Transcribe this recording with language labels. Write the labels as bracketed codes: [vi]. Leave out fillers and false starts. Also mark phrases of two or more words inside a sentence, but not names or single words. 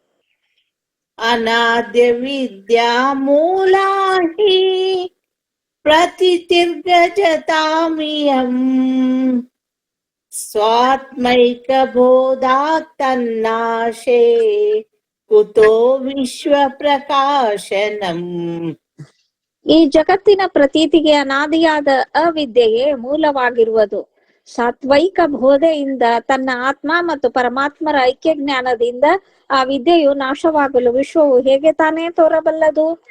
[sa] ಅನಾದ್ಯ ವಿದ್ಯಾ ಮೂಲಾಹಿ ಪ್ರತಿತಿರ್ಗಜತಾಮಿಯಂ ಸ್ವಾತ್ಮೈಕ ಬೋಧಾತ್ತನ್ನಾಶೇ ಕುತೋ ವಿಶ್ವ ಪ್ರಕಾಶನಂ. [kn] ಈ ಜಗತ್ತಿನ ಪ್ರತೀತಿಗೆ ಅನಾದಿಯಾದ ಅವಿದ್ಯೆಯೇ ಮೂಲವಾಗಿರುವುದು. ಸಾತ್ವೈಕ ಬೋಧೆಯಿಂದ ತನ್ನ ಆತ್ಮ ಮತ್ತು ಪರಮಾತ್ಮರ ಐಕ್ಯ ಜ್ಞಾನದಿಂದ ಆ ವಿದ್ಯೆಯು ನಾಶವಾಗಲು ವಿಶ್ವವು ಹೇಗೆ ತಾನೇ ತೋರಬಲ್ಲದು?